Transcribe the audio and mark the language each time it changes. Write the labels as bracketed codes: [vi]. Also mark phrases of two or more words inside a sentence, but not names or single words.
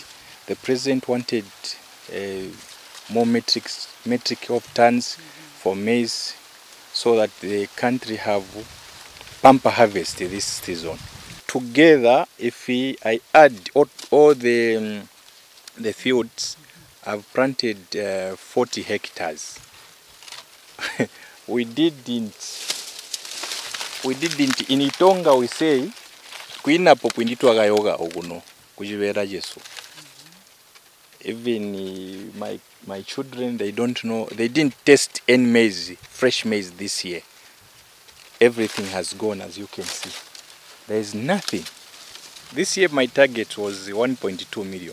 [en] The president wanted more metric of tons for maize so that the country have bumper harvest this season. Together, if I add all the fields, I've planted 40 hectares. we didn't in Itonga we say [toi] kuina popwinditwa gayoga oguno kujibera Yesu. [en] Even my children, they don't know, they didn't taste any maize, fresh maize this year. Everything has gone, as you can see. There is nothing. This year my target was 1.2 million.